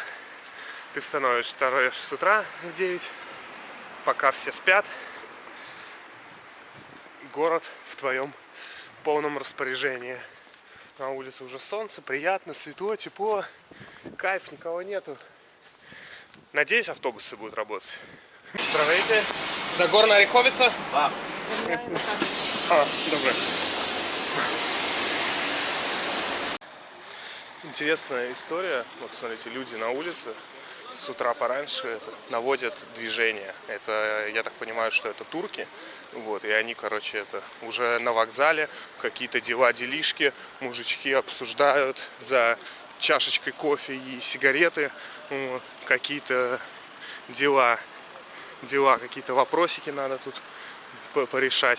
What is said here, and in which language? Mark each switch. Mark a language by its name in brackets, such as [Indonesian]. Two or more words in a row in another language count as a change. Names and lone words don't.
[Russian] Ты становишься с утра в 9, пока все спят. Город в твоем полном распоряжении. На улице уже солнце, приятно, светло, тепло. Кайф, никого нету. Надеюсь, автобусы будут работать. [Bulgarian] Здравейте. Загорная Ореховица? Да. Добре. [Russian] Интересная история. Вот смотрите, люди на улице с утра пораньше наводят движение. Это, я так понимаю, что это турки. Вот, и они, короче, это уже на вокзале, какие-то дела, делишки, мужички обсуждают за чашечкой кофе и сигареты, вот, какие-то дела, какие-то вопросики надо тут порешать.